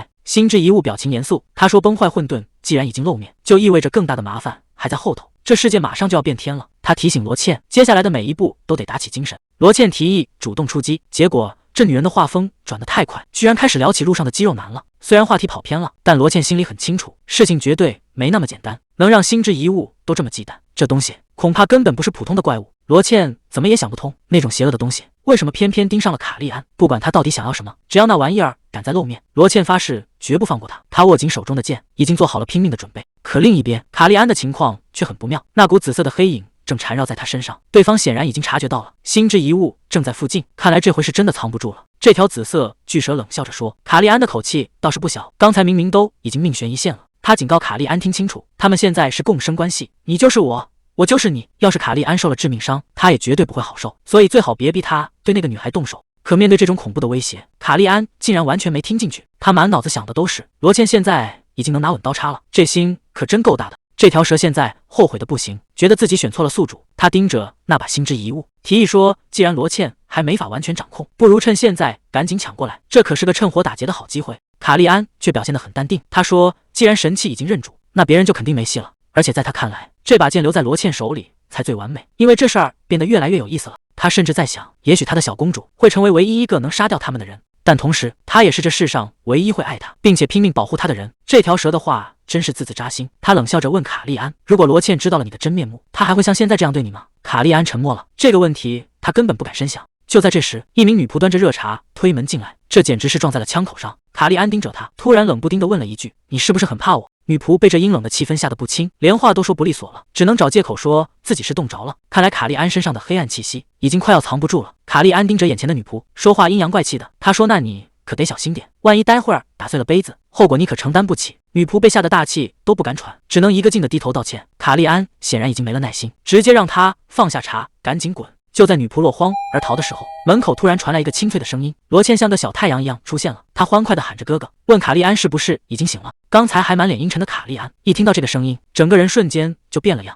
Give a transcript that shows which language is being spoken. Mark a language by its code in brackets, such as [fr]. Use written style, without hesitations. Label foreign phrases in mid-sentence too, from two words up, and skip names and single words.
[zh] 星之遺物表情嚴肅，他說：“崩壞混沌既然已經露面，就意味着更大的麻煩還在後頭，這世界馬上就要變天了。” 他提醒羅茜，接下來的每一步都得打起精神。羅茜提議主動出擊，結果這女人的畫風轉得太快，居然開始聊起路上的肌肉男了。雖然話題跑偏了，但羅茜心裡很清楚，事情絕對沒那麼簡單。能讓星之遺物都這麼忌憚，這東西恐怕根本不是普通的怪物。羅茜怎麼也想不通，那種邪惡的東西為什麼偏偏盯上了卡利安？不管他到底想要什麼，只要那玩意兒敢再露面，羅茜發誓絕不放過他。他握緊手中的劍，已經做好了拼命的準備。可另一邊，卡利安的情況卻很不妙，那股紫色的黑影正纏繞在他身上，對方顯然已經察覺到了星之遺物正在附近，看來這回是真的藏不住了。這條紫色巨蛇冷笑着說：“卡利安的口氣倒是不小，剛才明明都已經命懸一線了。” 他警告卡利安聽清楚，他們現在是共生關係，你就是我，我就是你。要是卡利安受了致命傷，他也絕對不會好受，所以最好別逼他對那個女孩動手。可面對這種恐怖的威脅，卡利安竟然完全沒聽進去。他滿腦子想的都是羅茜現在已經能拿穩刀叉了，這心可真夠大的。這條蛇現在後悔的不行，覺得自己選錯了宿主。他盯着那把心之遺物，提議說：“既然羅茜還沒法完全掌控，不如趁現在趕緊搶過來，這可是個趁火打劫的好機會。” 卡利安卻表現得很淡定，他說：“既然神器已經認主，那別人就肯定沒戲了。而且在他看來，這把劍留在羅茜手裡才最完美，因為這事兒變得越來越有意思了。他甚至在想，也許他的小公主會成為唯一一個能殺掉他們的人，但同時，他也是這世上唯一會愛他，並且拼命保護他的人。” 這條蛇的話真是字字扎心。他冷笑着問卡利安：“如果羅茜知道了你的真面目，他還會像現在這樣對你嗎？” 卡利安沉默了，這個問題他根本不敢深想。就在這時，一名女僕端着熱茶推門進來，這簡直是撞在了槍口上。卡利安盯着她，突然冷不丁地問了一句：“你是不是很怕我？” 女僕被這陰冷的氣氛嚇得不輕，連話都說不利索了，只能找借口說自己是凍着了。看來卡利安身上的黑暗氣息已經快要藏不住了。卡利安盯着眼前的女僕，說話阴陽怪气的。他說：“那你可得小心點，萬一待會兒打碎了杯子，後果你可承擔不起。” 女僕被嚇得大氣都不敢喘，只能一個勁地低頭道歉。卡利安顯然已經沒了耐心，直接讓她放下茶，趕緊滾。就在女僕落荒而逃的時候，門口突然傳來一個清脆的聲音，羅茜像個小太陽一樣出現了。她歡快地喊着哥哥，問卡利安是不是已經醒了。剛才還滿臉陰沉的卡利安一聽到這個聲音，整個人瞬間就變了樣。